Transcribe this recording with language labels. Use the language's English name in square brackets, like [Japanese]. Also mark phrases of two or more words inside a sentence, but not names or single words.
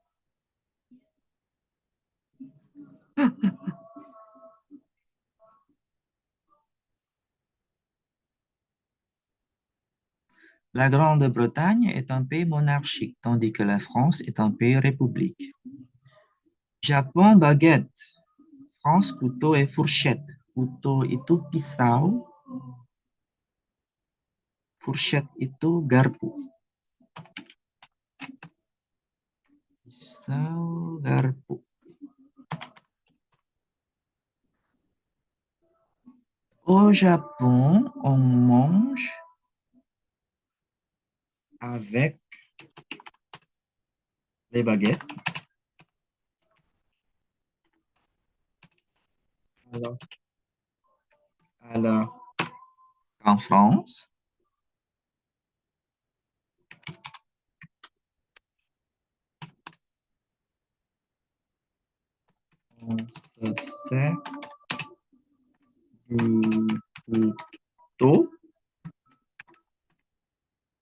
[French] La Grande-Bretagne est un pays monarchique, tandis que la France est un pays république. Japon, baguette. France, couteau et fourchette. [Indonesian] Couteau itu pisau, fourchette itu garpu. Pisau, garpu. [French] Au Japon, on mange avec les baguettes. Alors, alors en France, on se sert du couteau